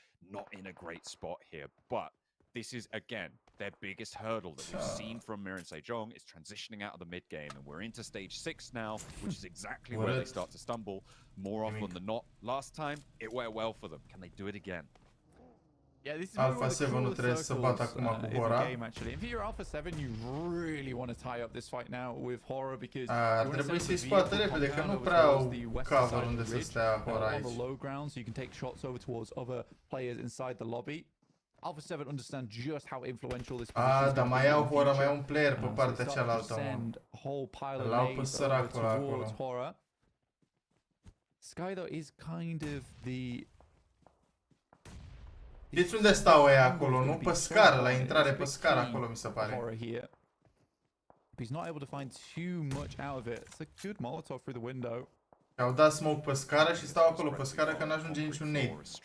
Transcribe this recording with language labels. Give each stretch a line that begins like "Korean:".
English: Not in a great spot here, but this is, again, their biggest hurdle that we've seen from Mir and Sejong is transitioning out of the mid game, and we're into stage 6 now, which is exactly where they start to stumble more often than not. Last time, it went well for them. Can they do it again? Yeah, this is
Romanian: Alpha 7 nu trebuie să bată acum cu Hora.
English: If you're Alpha 7, you really want to tie up this fight now with Hora because
Romanian: ar trebui să-i scoată repede, că nu prea au cover unde să stea Hora aici.
English: On the low ground, so you can take shots over towards other players inside the lobby. Alpha 7 understand just how influential this position is.
Romanian: Dar mai au Hora, mai au un player pe partea cealaltă, mă. Îl au pe săracul acolo.
English: Sky, though, is kind of the...
Romanian: Știți unde stau ăia acolo, nu? Pe scară, la intrare pe scară acolo, mi se pare.
English: He's not able to find too much out of it. It's a good Molotov through the window.
Romanian: Au dat smoke pe scară și stau acolo pe scară că n-ajunge niciun nade.